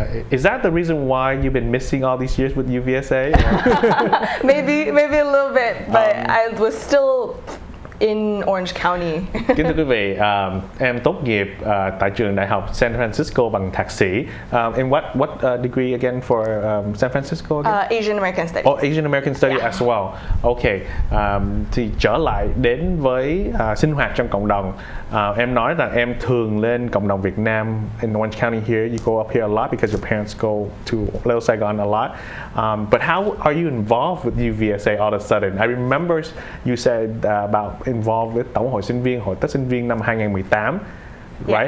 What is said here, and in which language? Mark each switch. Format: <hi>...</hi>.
<en>Is that the reason why you've been missing all these years with UVSA? maybe a little bit, but I was still in Orange County.</en> <vi>Kính thưa quý vị, em tốt nghiệp tại trường đại học San Francisco bằng thạc sĩ.</vi> <en>In what degree again for San Francisco again? Asian American Studies. Oh, Asian American Studies as well. Okay.</en> <vi>Thì trở lại đến với sinh hoạt trong cộng đồng. Em nói rằng em thường lên cộng đồng Việt Nam</vi> <en>in Orange County here. You go up here a lot because your parents go to Little Saigon a lot. But how are you involved with UVSA all of a sudden? I remember you said about involved with</en> <vi>Tổng hội sinh viên, hội Tết sinh viên năm 2018,</vi> <en>right?</en>